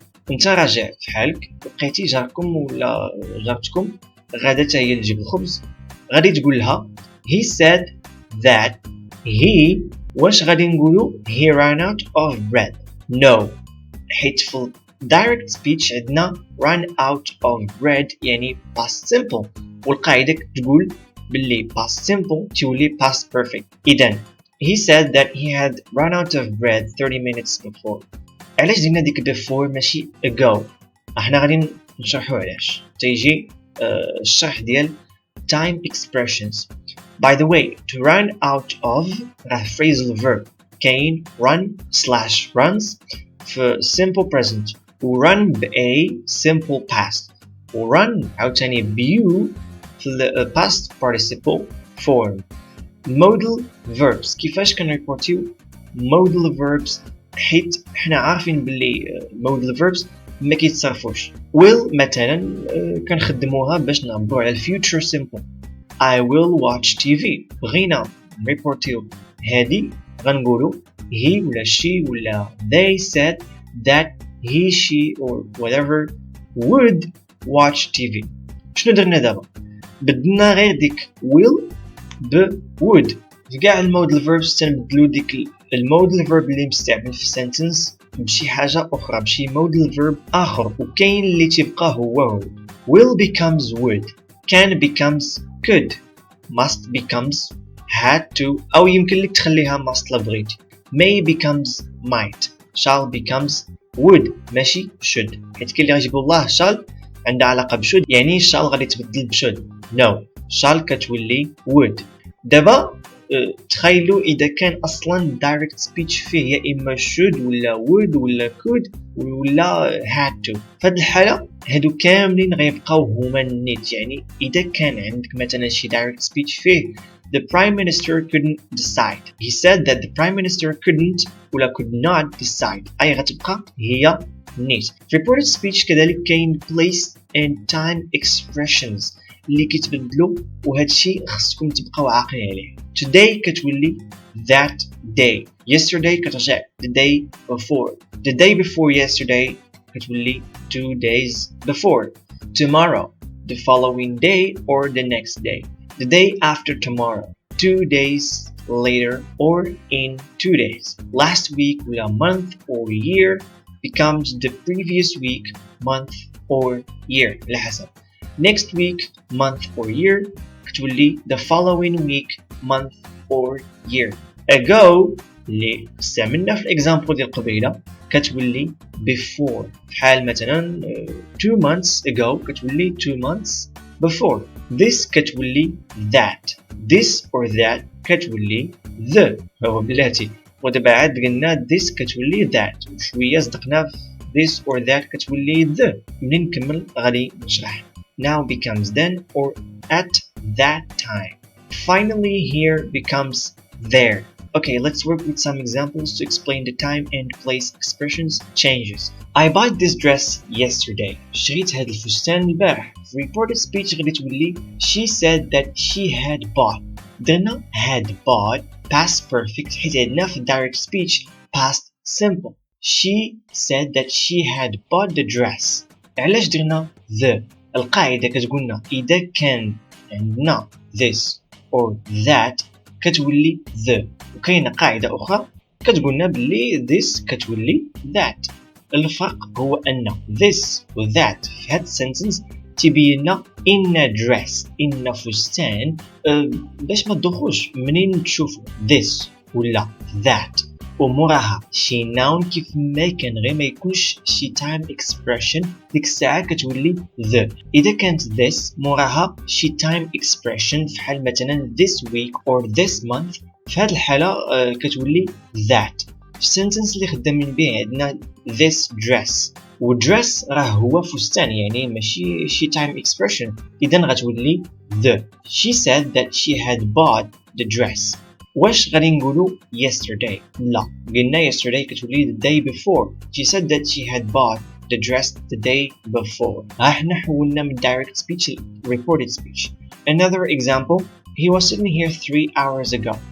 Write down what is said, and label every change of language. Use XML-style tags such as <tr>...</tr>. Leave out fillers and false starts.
<ar>انت راجع في حالك لقيتي جاركم ولا جارتكم غادا تا هي تجيب الخبز غادي تقول لها</ar> <en>he said that he</en> <ar>واش غادي نقولو</ar> <en>he ran out of bread</en> <ar>no حيت في direct speech عندنا run out of bread يعني past simple والقاعدة تقول باللي past simple تولي past perfect.</ar> <en>إذن he said that he had run out of bread 30 minutes before.</en> <ar>علاش درنا ديك before ماشي ago؟ احنا غادي نشرحو علاش تيجي الشرح ديال time expressions.</ar> <en>By the way to run out of راه phrasal verb كاين run/runs في simple present و run ب a simple past و run</en> <ar>عاوتاني بيو</ar> <en>في past participle form.</en> <ar>modal verbs كيفاش كنريبورتيو modal verbs حيت حنا عارفين باللي modal verbs ما كيتصرفوش.</ar> <en>will</en> <ar>مثلا كنخدموها باش نعبروا على</ar> <en>future simple I will watch TV.</en> <ar>بغينا نريبورتيو هادي غنقولوا</ar> <en>he ولا she ولا they said that he she or whatever would watch TV.</en> <ar>شنو درنا دابا؟ بدلنا غير ديك will ب would في كاع المودال verbs تنبدلو ديك المودال verb اللي مستعمل في sentence بشي حاجة أخرى بشي modal verb آخر وكاين اللي تبقى هو</ar> <en>will becomes would can becomes could must becomes had to</en> <ar>أو يمكن لك تخليها must لبغيتي</ar> <en>may becomes might shall becomes would</en> <ar>ماشي should حيت كاين اللي غيجيبو الله shall عندها علاقة بشود يعني shall غادي تبدل بشود no shall كتولي would. دابا تخيلوا إذا كان أصلا direct speech فيه يا إما should ولا would ولا could ولا had to. في هذه الحالة هادو كاملين غيبقاو هما النيت يعني إذا كان عندك مثلا شي direct speech فيه</ar> <en>the prime minister couldn't decide. He said that the prime minister couldn't ولا could not decide</en> <ar>أي غتبقى هي نيت. reported speech كذلك كاين place and time expressions اللي كيتبدلوا وهادشي خصكم تبقاو عاقلين عليه.</ar> <en>today</en> <ar>كتولي</ar> <en>that day yesterday كترجع the day before the day before yesterday كتولي 2 days before tomorrow the following day or the next day the day after tomorrow 2 days later or in 2 days last week ولا month or year becomes the previous week month or year على حسب next week month or year كتولي the following week month or year.</en> <ar>ago اللي استعملنا في الاكزامبل ديال قبيله كتولي before بحال مثلا</ar> <en>2 months ago</en> <ar>كتولي 2 months before. this كتولي that this or that كتولي the هو بلاتي ودابا عاد قلنا this كتولي that وشويه صدقنا this or that كتولي the. منين نكمل غادي نشرح</ar> <en>now becomes then or at that time. Finally here becomes there. Okay, let's work with some examples to explain the time and place expressions changes. I bought this dress yesterday.</en> <ar>شريت هاد الفستان البارح.</ar> <en>في reported speech</en> <ar>غادي تولي</ar> <en>she said that she had bought.</en> <ar>درنا had bought past perfect حيت عندنا في direct speech past simple.</ar> <en>She said that she had bought the dress.</en> <ar>علاش درنا the؟ القاعدة كتقولنا إذا كان عندنا this or that كتولي the وكاينة قاعدة أخرى كتقولنا باللي this كتولي that. الفرق هو أن this و that في هاد sentence تبين لنا in dress in فستان. باش ما تدوخوش منين تشوف this ولا that وموراها شي noun كيف ما كان غير ما يكونش شي time expression ديك الساعة كتولي the. إذا كانت this موراها شي time expression في حال مثلا this week or this month في هذه الحالة كتولي that. في السنتنس اللي خدامين به عندنا this dress و dress راه هو فستان يعني ماشي شي time expression إذن غتولي the.</ar> <en>She said that she had bought the dress.</en> <ar>واش غادي نقولوا yesterday؟ لا قلنا yesterday كتولي</ar> <en>the day before. She said that she had bought the dress the day before.</en> <ar>ها حنا حولنا من direct speech ل reported speech.</ar> <en>Another example, he was sitting here 3 hours ago.</en>